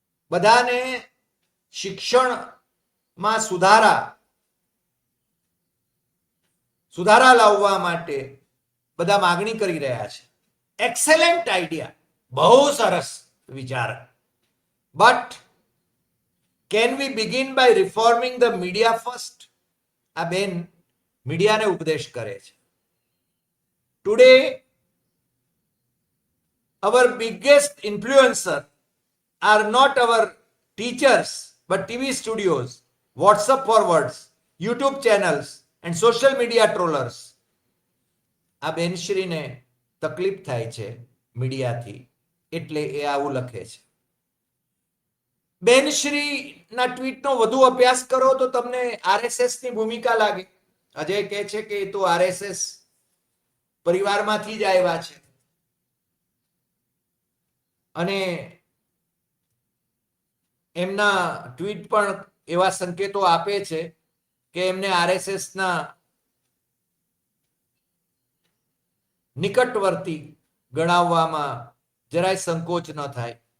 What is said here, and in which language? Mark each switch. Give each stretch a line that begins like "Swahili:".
Gujarati: બધાને શિક્ષણમાં સુધારા લાવવા માટે બધા માગણી કરી રહ્યા છે.
English: excellent idea,
Gujarati: બહુ સરસ વિચાર.
English: But can we begin by reforming the media first?
Gujarati: આ બેન મીડિયાને ઉપદેશ કરે છે.
English: Today our biggest influencer are not our teachers but TV studios, WhatsApp forwards, YouTube channels and social media trollers.
Gujarati: આ બેનશ્રીને તકલીફ થાય છે મીડિયાથી, એટલે એ આવું લખે છે. બેનશ્રીના ટ્વીટનો વધુ અભ્યાસ કરો તો તમને આરએસએસની ભૂમિકા લાગે. અજય કહે છે કે એ તો આરએસએસ પરિવારમાંથી જ આવ્યા છે અને એમના ટ્વીટ પણ એવા સંકેતો આપે છે કે એમને આરએસએસના નિકટવર્તી ગણાવવામાં જરાય સંકોચ ન થાય.